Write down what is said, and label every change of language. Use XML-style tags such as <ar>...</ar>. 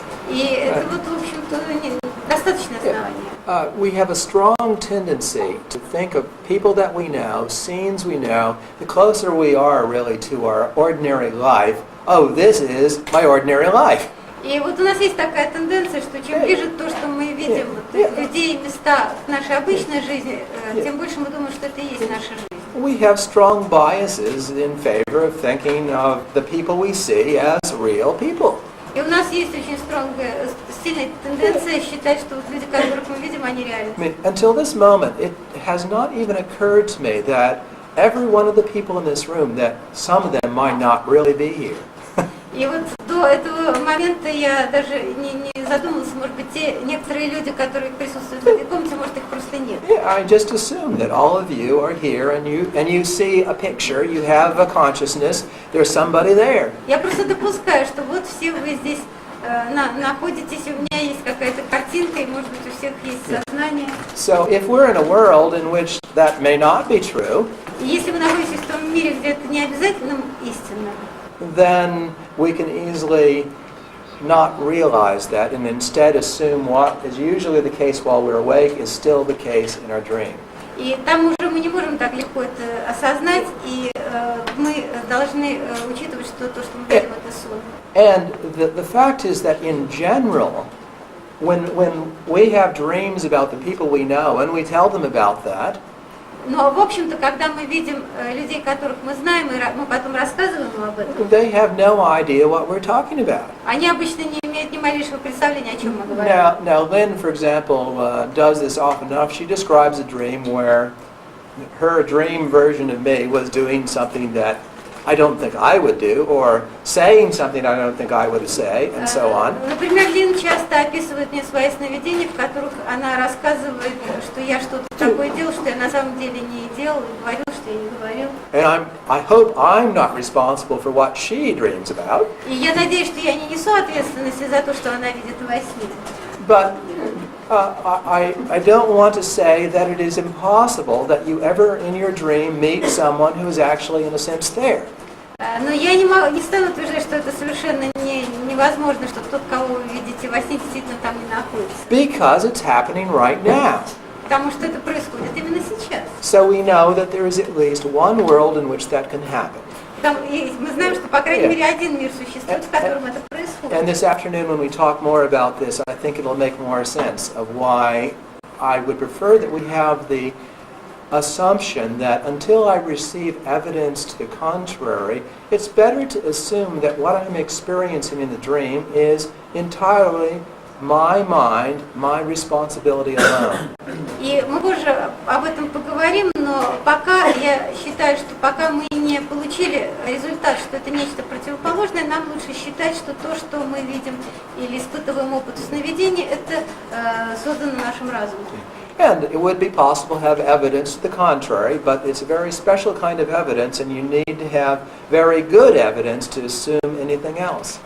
<ru>И это вот, в общем-то, достаточное основание.</ru> <en>We have a strong tendency to think of people that we know, scenes we know, the closer we are really to our ordinary life, oh, this is my ordinary life.</en> <ru>И вот у нас есть такая тенденция, что чем ближе то, что мы видим людей, места к нашей обычной жизни, тем больше мы думаем, что это и есть наша жизнь.</ru> <en>We have strong biases in favor of thinking of the people we see as real people.</en> <ru>И у нас есть очень сильная тенденция считать, что вот люди, которых мы видим, они реальны.</ru> <en>I mean, until this moment, it has not even occurred to me that every one of the people in this room, that some of them might not really be here.</en> <ru>И вот до этого момента я даже не задумывалась, может быть, те некоторые люди, которые присутствуют в этой комнате, может, их просто нет.</ru> <en>Yeah, I just assume that all of you are here and you see a picture, you have a consciousness, there's somebody there.</en> <ru>Я просто допускаю, что вот все вы здесь находитесь, у меня есть какая-то картинка, и, может быть, у всех есть сознание.</ru> <en>So if we're in a world in which that may not be true,</en> <ru>И если вы находитесь в том мире, где это не обязательно истинно,</ru> <en>then we can easily not realize that and instead assume what is usually the case while we're awake is still the case in our dream.</en> <ru>и там уже мы не можем так легко это осознать, и мы должны учитывать, что то, что мы видим, это сон.</ru> <en>And the fact is that in general, when we have dreams about the people we know and we tell them about that,</en> <ru>Но, в общем-то, когда мы видим людей, которых мы знаем, и мы потом рассказываем им об этом,</ru> <en>they have no idea what we're talking about.</en> <ru>они обычно не имеют ни малейшего представления, о чем мы говорим.</ru> <en>Now Lynn, for example, does this often enough. She describes a dream where her dream version of me was doing something that I don't think I would do, or saying something I don't think I would say, and so on.</en> <ru>Например, Лин часто описывает мне свои сновидения, в которых она рассказывает, что я что-то такое делал, что я на самом деле не делал, и говорил, что я не говорил.</ru> <en>And I hope I'm not responsible for what she dreams about.</en> <ru>И я надеюсь, что я не несу ответственности за то, что она видит во сне.</ru> <en>But I don't want to say that it is impossible that you ever in your dream meet someone who is actually in a sense there.</en> <ru>Но я не стану утверждать, что это совершенно невозможно, что тот, кого вы видите во сне, действительно там не находится.</ru> <en>Because it's happening right now.</en> <ru>Потому что это происходит именно сейчас.</ru> <en>So we know that there is at least one world in which that can happen.</en> <ru>И мы знаем, что, по крайней мере, один мир существует, в котором это происходит.</ru> <en>And this afternoon when we talk more about this, I think it'll make more sense of why I would prefer that we have the assumption that until I receive evidence to the contrary, it's better to assume that what I'm experiencing in the dream is entirely my mind, my responsibility alone.</en> <ru>И мы позже об этом поговорим, но пока я считаю, что пока мы не получили результат, что это нечто противоположное, нам лучше считать, что то, что мы видим или испытываем опыт сновидений, это создано нашим разумом.</ru> <en>And it would be possible to have evidence to the contrary, but it's a very special kind of evidence, and you need to have very good evidence to assume anything else.</en>